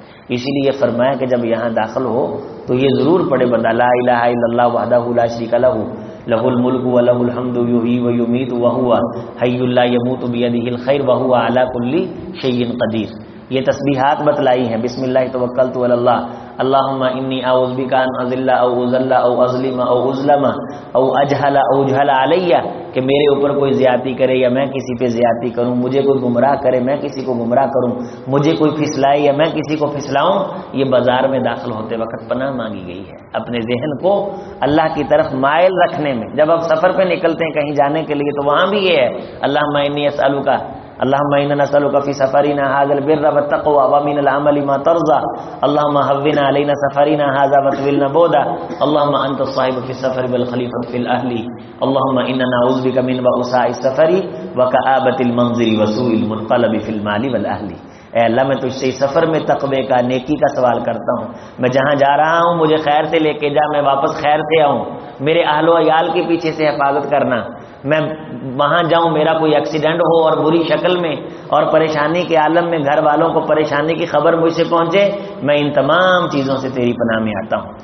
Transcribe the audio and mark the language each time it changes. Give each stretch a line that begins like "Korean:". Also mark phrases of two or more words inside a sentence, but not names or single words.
Urdu: اسی لیے فرمایا کہ جب یہاں داخل ہو تو یہ ضرور پڑھے بندہ
Arabic: لا الہ الا اللہ وحدہ لا شریک لہ لہ الملک ولہ الحمد یحیی ویمیت وہو حی لا یموت بیدہ الخیر وہو علی کل شیء قدیر.
Urdu: یہ تسبیحات بتلائی ہیں،
Arabic: بسم اللہ توکلت علی اللہ اللہم انی اعوذ بک ان اذل او اذل او اظلم او اظلم او اجہل او اجہل علی،
Urdu: کہ میرے اوپر کوئی زیادتی کرے یا میں کسی پہ زیادتی کروں، مجھے کوئی گمراہ کرے میں کسی کو گمراہ کروں، مجھے کوئی پھسلائے یا میں کسی کو پھسلاؤں. یہ بازار میں داخل ہوتے وقت پناہ مانگی گئی ہے اپنے ذہن کو اللہ کی طرف مائل رکھنے میں. جب آپ سفر پہ نکلتے ہیں کہیں جانے کے لیے تو وہاں بھی یہ ہے
Arabic: اللہم انی اسألک، اللہم انا نسألک فی سفرنا ھذا البر والتقوى ومن العمل ما ترضى، اللہم هون علینا سفرنا ھذا وطولنا بعدا، اللہم انت الصاحب فی السفر والخلیفۃ فی الاہل، اللہم انا نعوذ بک من وعثاء السفر وکآبۃ المنظر وسوء المنقلب فی المال والاہل.
Urdu: اے اللہ میں تجھ سے سفر میں تقوی کا، نیکی کا سوال کرتا ہوں. میں جہاں جا رہا ہوں مجھے خیر سے لے کے جا، میں واپس خیر سے آؤں. میرے اہل و عیال کے پیچھے سے حفاظت کرنا، میں وہاں جاؤں میرا کوئی ایکسیڈنٹ ہو اور بری شکل میں اور پریشانی کے عالم میں گھر والوں کو پریشانی کی خبر مجھ سے پہنچے، میں ان تمام چیزوں سے تیری پناہ میں آتا ہوں.